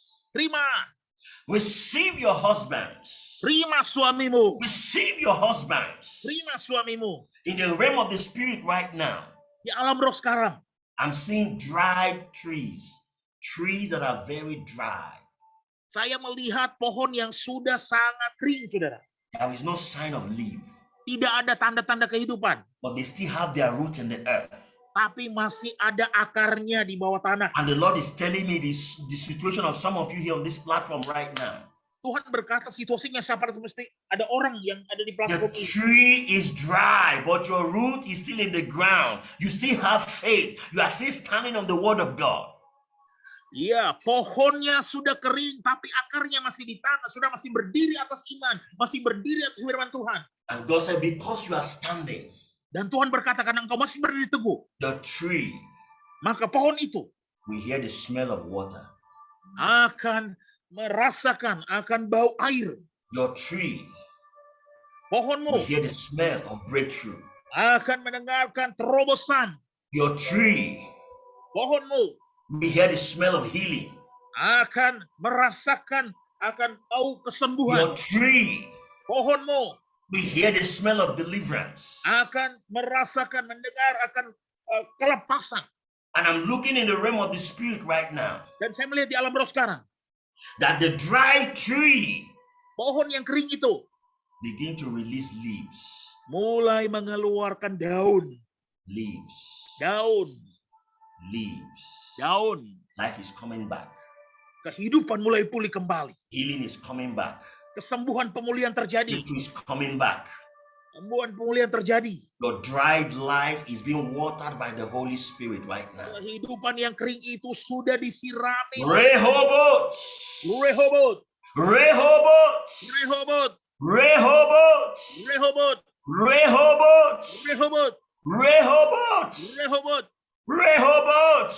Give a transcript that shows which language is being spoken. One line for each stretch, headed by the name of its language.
Indonesian: Terima.
English: Receive your husbands.
Indonesian: Terima suamimu.
English: Receive your husbands.
Indonesian: Terima suamimu.
English: In the realm of the spirit right now,
Indonesian: Di alam roh sekarang,
English: I'm seeing dried trees that are very dry.
Indonesian: saya melihat pohon yang sudah sangat kering, saudara.
English: There is no sign of leaf,
Indonesian: Tidak ada tanda-tanda kehidupan,
English: but they still have their root in the earth.
Indonesian: tapi masih ada akarnya di bawah tanah.
English: And the Lord is telling me the situation of some of you here on this platform right now.
Indonesian: Tuhan berkata situasinya seperti mesti ada orang yang ada di platform
English: The
Indonesian: ini.
English: tree is dry, but your root is still in the ground. You still have faith. You are still standing on the word of God.
Indonesian: Iya, pohonnya sudah kering, tapi akarnya masih di tanah, sudah masih berdiri atas iman, masih berdiri atas firman Tuhan.
English: And God said, because you are standing,
Indonesian: Dan Tuhan berkata, karena engkau masih berdiri teguh,
English: the tree,
Indonesian: maka pohon itu
English: we hear the smell of water.
Indonesian: akan merasakan akan bau air.
English: Your tree,
Indonesian: Pohonmu
English: we hear the smell of breakthrough.
Indonesian: akan mendengarkan terobosan.
English: Your tree,
Indonesian: Pohonmu
English: we hear the smell of healing.
Indonesian: akan merasakan akan bau
English: Your
Indonesian: kesembuhan.
English: tree,
Indonesian: Pohonmu
English: we hear the smell of deliverance.
Indonesian: akan merasakan, mendengar akan kelepasan.
English: And I'm looking in the realm of the spirit right now,
Indonesian: Dan saya melihat di alam roh sekarang,
English: that the dry tree
Indonesian: pohon yang kering itu
English: begin to release leaves.
Indonesian: mulai mengeluarkan daun.
English: Leaves.
Indonesian: Daun.
English: Leaves.
Indonesian: Daun.
English: Life is coming back.
Indonesian: Kehidupan mulai pulih kembali.
English: Healing is coming back.
Indonesian: Kesembuhan pemulihan terjadi.
English: Victory is coming back.
Indonesian: Kesembuhan pemulihan terjadi.
English: Your dried life is being watered by the Holy Spirit right now.
Indonesian: Kehidupan yang kering itu sudah disirami. Rehoboth. Rehoboth. Rehoboth. Rehoboth. Rehoboth. Rehoboth. Rehoboth. Rehoboth. Rehoboth. Rehoboth. Rehoboth.